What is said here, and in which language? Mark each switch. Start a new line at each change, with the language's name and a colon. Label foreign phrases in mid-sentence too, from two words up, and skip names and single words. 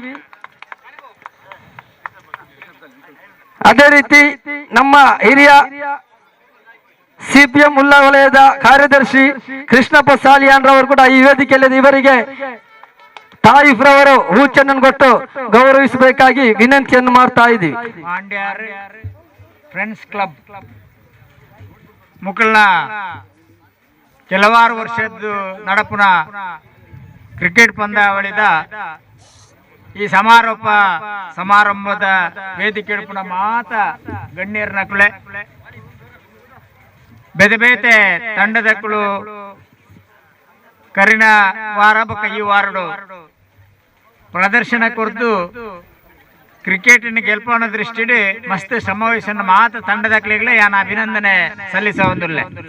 Kannada: ಅದೇ ರೀತಿ ನಮ್ಮ ಹಿರಿಯ CPM ಉಲ್ಲಾ ವಲಯದ ಕಾರ್ಯದರ್ಶಿ ಕೃಷ್ಣಪ್ಪ ಸಾಲಿಯಾನ್ ರವರು ಕೂಡ ಈ ವೇದಿಕೆಯಲ್ಲಿ ಇವರಿಗೆ ತಾಯಿಫ್ ರವರು ಹೂಚೆಂಡನ್ನು ಕೊಟ್ಟು ಗೌರವಿಸಬೇಕಾಗಿ ವಿನಂತಿಯನ್ನು ಮಾಡ್ತಾ ಇದ್ದೀವಿ.
Tulu: ಮಾಂಡ್ಯಾರ್ ಫ್ರೆಂಡ್ಸ್ ಕ್ಲಬ್ ಮುಕಲ್ನ ಕೆಲವಾರು ವರ್ಷದ್ದು ನಡಪುನ ಕ್ರಿಕೆಟ್ ಪಂದ್ಯಾವಳಿದ ಈ ಸಮಾರಂಭದ ವೇದಿಕೆ ಮಾತ ಗಣ್ಯರ ನಕುಳೆ ಬೇತೆ ಬೇತೆ ತಂಡದಕ್ಕಳು ಕರಿನ ವಾರ ಬಕ್ಕ ಈ ವಾರಡು ಪ್ರದರ್ಶನ ಕೊರ್ದು ಕ್ರಿಕೆಟಿನ ಗೆಲ್ಪನ ದೃಷ್ಟಿಡಿ ಮಸ್ತ್ ಸಮಾವೇಶನ ಮಾತ ತಂಡದಕ್ಲಿಗ್ಲೆ ಯಾನ ಅಭಿನಂದನೆ ಸಲ್ಲಿಸ ಒಂದುಲ್ಲೆ